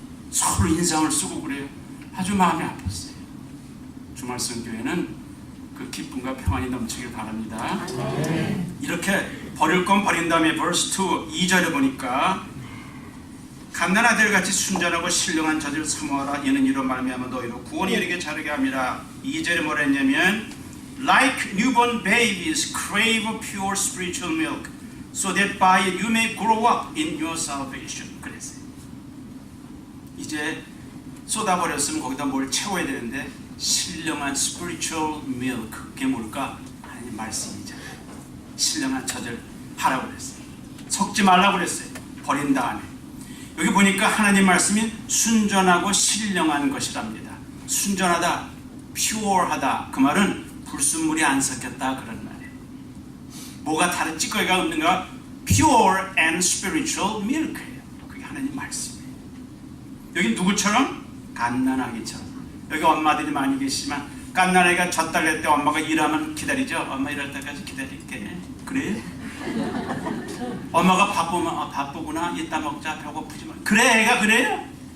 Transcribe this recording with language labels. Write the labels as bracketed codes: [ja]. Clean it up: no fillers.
[ko] 서로 인상을 쓰고 그래요. 아주 마음이 아팠어요. 주말성교회는 그 기쁨과 평안이 넘치길 바랍니다. 이렇게 버릴 건 버린 다음에 verse 2, 2절에 보니까 갓난 아들같이 순전하고 신령한 자들 사모하라. 이는 이로 말미암아 너희로 구원에 이르게 자르게 함이라. 2절에 뭐라 했냐면 [en] Like newborn babies crave pure spiritual milk so that by it you may grow up in your salvation. [ko] 그랬어요. 이제 쏟아버렸으면 거기다 뭘 채워야 되는데 신령한 [en] spiritual milk, [ko] 그게 뭘까? 하나님 말씀이잖아요. 신령한 젖을 하라고 그랬어요. 섞지 말라고 그랬어요. 버린 다음에 여기 보니까 하나님 말씀이 순전하고 신령한 것이랍니다. 순전하다, pure하다, 그 말은 불순물이 안 섞였다 그런 말이에요. 뭐가 다른 찌꺼기가 없는가? [en] pure and spiritual milk [ko] 예요. 그게 하나님 말씀이에요. 여기 누구처럼? 갓난아기처럼. 여기 엄마들이 많이 계시지만 갓난아기가 젖 달릴 때 엄마가 일하면 기다리죠. 엄마 일할 때까지 기다릴게. 그래요? 엄마가 바쁘면 바쁘구나 이따 먹자 배고프지만 그래 애가 그래요?